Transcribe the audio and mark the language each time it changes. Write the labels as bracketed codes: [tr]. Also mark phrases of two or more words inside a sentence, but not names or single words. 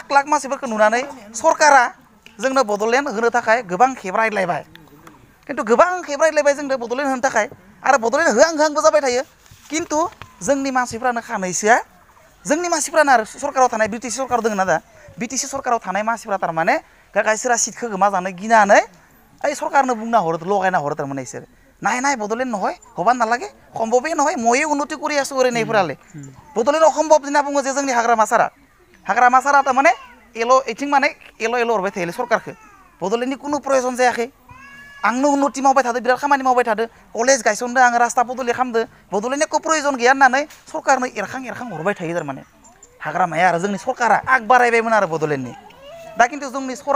[brx] लाख मानसिफोरखौ नुनानै सरकारा जोंनो बड'लेण्ड होनो थाखाय गोबां खेब रायज्लायबाय खिन्थु गोबां खेब रायज्लायबाय जोंनो बड'लेण्ड होनो थाखाय आरो बड'लेण्ड होहांबो जाबाय थायो खिन्थु जोंनि मानसिफ्रानो खानैसोआ जोंनि मानसिफ्रानो आरो सरकाराव थानाय बिटिसि सरकार दङ ना दा बिटिसि सरकाराव थानाय मानसिफ्रा थारमाने गायसोरा सिटखौ गोमा जानो गिनानै ओइ सरकारनो बुंना हरो लगायना हरो थारमाने इसोर नाय बड'लेण्ड [as] নহয় হবা নালাগে সম্ভৱেই নহয় ময়ে উন্নতি কৰি আছো [brx] ওৰैनायफोराले बड'लेण्ड অসম্ভৱ होनना बुङो जे जोंनि हाग्रामा सारा थारमाने एथिं माने एल' हरबाय थायोलै सरकारखौ बड'लेण्डनि कुनु प्रयजन जायाखै आंनो उन्नति मावबाय थादो बिराद खामानि मावबाय थादो कलेज गायसनदो आङो रास्ता पदुलि खालामदो बड'लेण्डनि एख' प्रयजन गैया होननानै सरकारनो एरखां हरबाय थायो थारमाने हाग्रामाया आरो जोंनि सरकारा आग बारायबायमोन आरो बड'लेण्डनि दा खिन्थु जोंनि